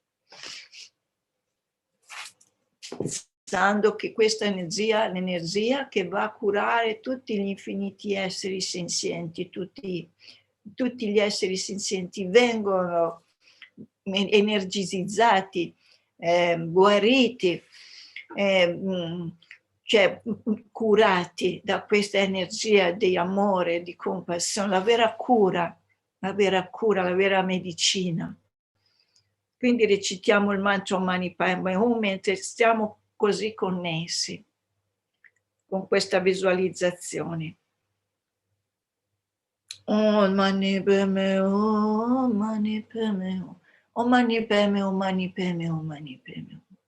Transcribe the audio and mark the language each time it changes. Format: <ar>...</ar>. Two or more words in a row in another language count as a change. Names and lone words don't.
<it>pensando che questa energia, l'energia che va a curare tutti gli infiniti esseri senzienti, tutti gli esseri senzienti vengono energizzati, guariti, cioè curati da questa energia di amore, di compassione, la vera cura, la vera medicina. Quindi recitiamo il mantra Mani Padme Hum mentre stiamo così connessi con questa visualizzazione.</it> <sa>Om Mani Padme Hum, Om Mani Padme Hum, Om Mani Padme Hum, Om Mani Padme Hum, Om Mani Padme Hum.</sa>